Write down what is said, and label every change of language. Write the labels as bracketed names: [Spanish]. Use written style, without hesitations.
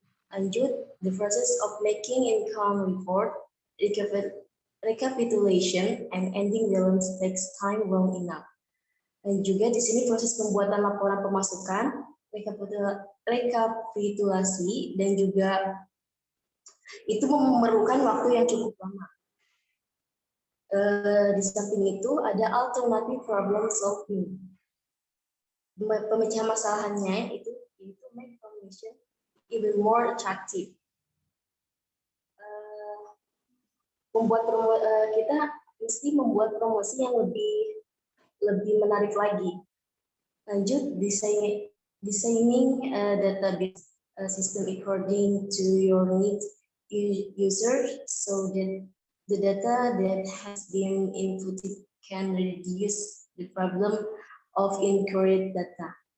[Indonesian] Lanjut, [English] the process of making income report, recapitulation, and ending balance takes time long enough. [Indonesian] Dan juga di sini proses pembuatan laporan pemasukan, rekapitulasi, dan juga itu memerlukan waktu yang cukup lama. Di samping itu ada [English] alternative problem solving. [Indonesian] Pemecahan masalahnya itu [English] make information even more attractive. [Indonesian] Kita mesti membuat promosi yang lebih menarik lagi. Lanjut, [English] designing database system according to your needs user so that the data that has been inputted can reduce the problem of incorrect data.